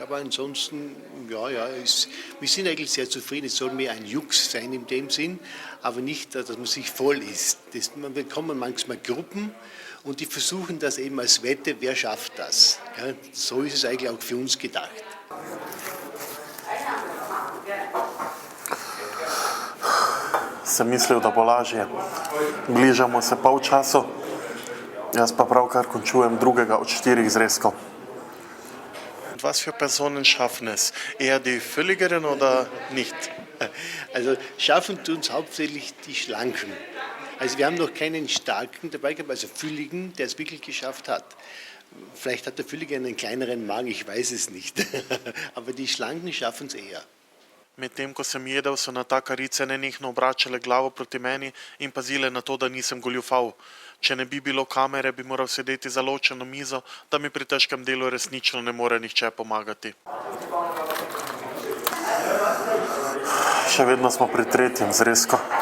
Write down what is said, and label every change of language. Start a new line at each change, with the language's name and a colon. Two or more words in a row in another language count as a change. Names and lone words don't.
German: Aber ansonsten, wir sind eigentlich sehr zufrieden. Es soll mehr ein Jux sein in dem Sinn, aber nicht, dass man sich voll isst. Man bekommt manchmal Gruppen und die versuchen das eben als Wette, wer schafft das. Ja, so ist es eigentlich auch für uns gedacht.
Slovenian: Sem mislil, da bo lažje. Bližamo se polčasu. Jaz pa pravkar končujem drugega od 4 zrezkov.
German: Was für Personen schaffen es? Eher die Fülligeren oder nicht? Also schaffen tun es hauptsächlich die Schlanken. Also wir haben noch keinen Starken dabei gehabt, also Fülligen, der es wirklich geschafft hat. Vielleicht hat der Füllige einen kleineren Magen, ich weiß es nicht. Aber die Schlanken schaffen es eher.
Slovenian: Medtem ko sem jedel, so natakarice nenehno obračale glavo proti meni in pazile na to, da nisem goljufal. Če ne bi bilo kamere, bi moral sedeti za ločeno mizo, da mi pri težkem delu resnično ne more nihče pomagati. Še vedno smo pri 3. zrezku.